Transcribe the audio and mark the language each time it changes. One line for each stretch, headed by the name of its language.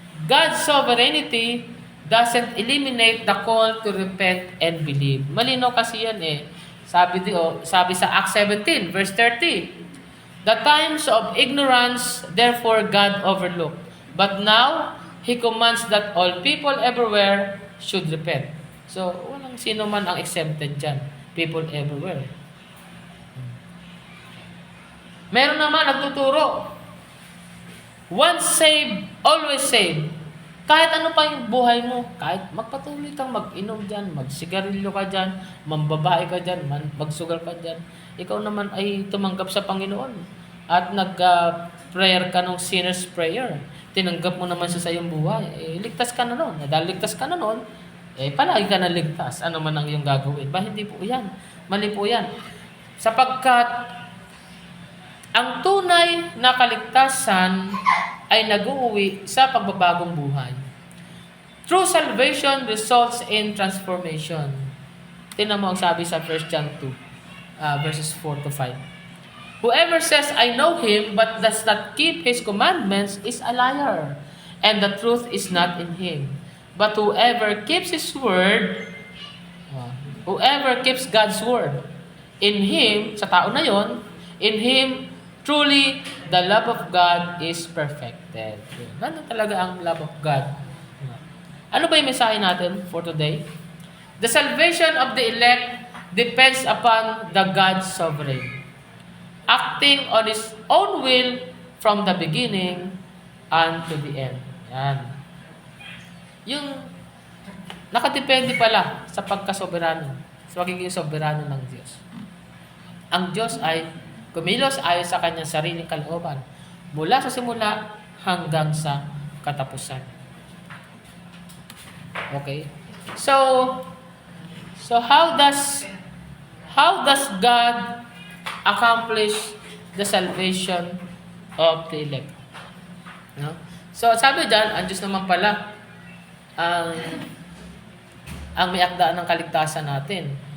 English: God's sovereignty doesn't eliminate the call to repent and believe.
Filipino: Malinaw kasi yan eh. Sabi sa Acts 17, verse 30,
English: "The times of ignorance, therefore God overlooked. But now, He commands that all people everywhere should repent."
Filipino: So, walang sino man ang exempted dyan.
English: People everywhere.
Filipino: Meron naman nagtuturo,
English: once saved, always saved.
Filipino: Kahit ano pa yung buhay mo, kahit magpatuloy kang mag-inom dyan, magsigarilyo ka dyan, mambabae ka dyan, magsugal ka dyan, ikaw naman ay tumanggap sa Panginoon at nag-prayer ka ng sinner's prayer. Tinanggap mo naman siya sa iyong buhay. Ligtas ka na nun. Dahil ligtas ka na nun, palagi ka na ligtas. Ano man ang iyong gagawin. Hindi po yan. Mali po yan. Sapagkat ang tunay na kaligtasan ay nag-uuwi sa pagbabagong buhay.
English: True salvation results in transformation.
Filipino: Tingnan mo ang sabi sa 1 John 2, verses 4 to 5.
English: "Whoever says, 'I know Him,' but does not keep His commandments is a liar, and the truth is not in him. But whoever keeps His word," whoever keeps God's word, in Him,
Filipino: sa tao na yon,
English: in Him Truly, the love of God is perfected.
Filipino: Ano talaga ang love of God? Ano ba yung mensahe natin for today?
English: The salvation of the elect depends upon the God's sovereign, acting on His own will from the beginning unto the end.
Filipino: Yan. Yung nakadepende pala sa pagkasoberano, sa pagiging soberano ng Diyos. Ang Diyos ay kumilos ayon sa kanyang sariling kalooban mula sa simula hanggang sa katapusan. Okay?
English: So how does God accomplish the salvation of the elect? No?
Filipino: So sabi diyan, ang Diyos naman pala ang may akdaan ng kaligtasan natin.